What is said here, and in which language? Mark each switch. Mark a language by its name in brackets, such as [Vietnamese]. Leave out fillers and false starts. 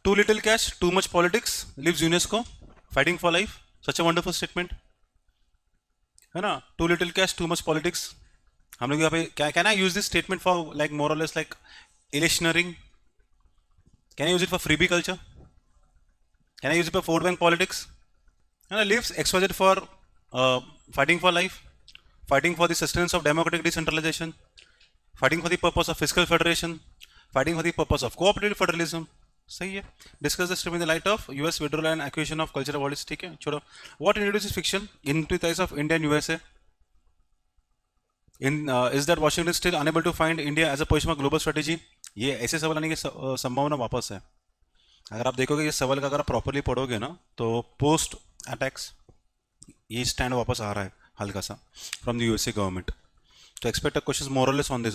[English] Too little cash too much politics lives UNESCO, fighting for life, such a wonderful statement है ना। Too little cash too much politics, [Hindi] हम लोग यहाँ पे क्या, [English] Can I use this statement for like more और less like electioneering? Can I use it for freebie culture? Can I use it for vote bank politics? है ना, lives exposed for fighting for life, fighting for the sustenance of democratic decentralization, fighting for the purpose of fiscal federation, fighting for the purpose of cooperative federalism। [Hindi] सही है। [English] discuss the stream in the light of US withdrawal and acquisition of cultural bodies, [Hindi] ठीक है छोड़ो। [English] What introduces fiction into the eyes of India and USA? In is that Washington still unable to find India as a position of global strategy? [Hindi] ये ऐसे सवाल आने की संभावना वापस है। अगर आप देखोगे ये सवाल का अगर आप प्रॉपरली पढ़ोगे ना, तो पोस्ट अटैक्स ये स्टैंड वापस आ रहा है हल्का सा [English] from the USA government, [Hindi] तो [English] Expect a question more or less on this.